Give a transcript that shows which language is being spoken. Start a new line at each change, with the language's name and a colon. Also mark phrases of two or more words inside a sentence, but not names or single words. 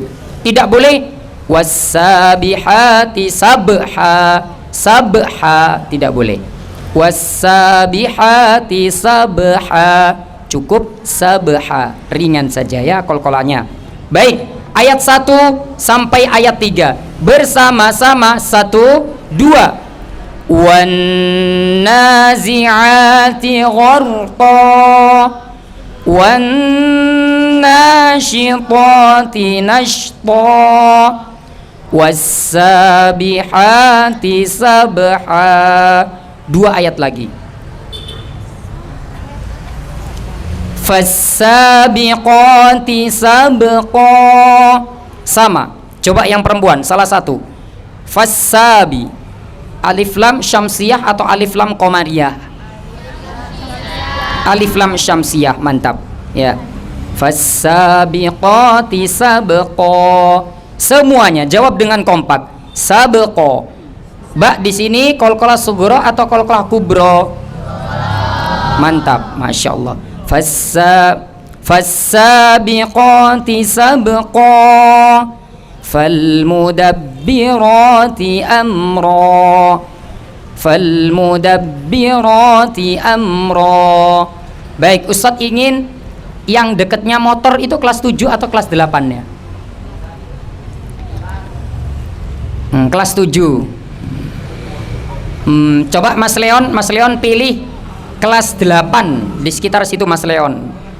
Indonesian: Tidak boleh
Arabic: والسابحات سبحا سبحا,
Indonesian: tidak boleh.
Arabic: والسابحات سبحا,
Indonesian: cukup sabha, ringan saja ya qalqalanya. Baik, ayat 1 sampai ayat 3 bersama-sama. 1, 2.
Arabic: والنازعات غرقا والناشطات نشطا والسابحات سبحا.
Indonesian: 2 ayat lagi.
Arabic: فالسابقات سبقا.
Indonesian: Sama. Coba yang perempuan salah satu. Fas-sabi, alif lam syamsiyah atau alif lam qamariyah? Alif lam syamsiyah, mantap.
Arabic: Ya. فالسابقات سبقا.
Indonesian: Semuanya jawab dengan kompak. Sabqa. Ba di sini qalqalah sughra atau qalqalah kubra? Mantap,
Arabic: ما شاء الله. فالسابقات سبقا فالمدبرات أمرا فالمدبرات أمرا.
Indonesian: Baik, Ustadz ingin yang dekatnya motor itu kelas 7 atau kelas 8 ya? Kelas 7. Coba Mas Leon pilih kelas 8 di sekitar situ Mas Leon.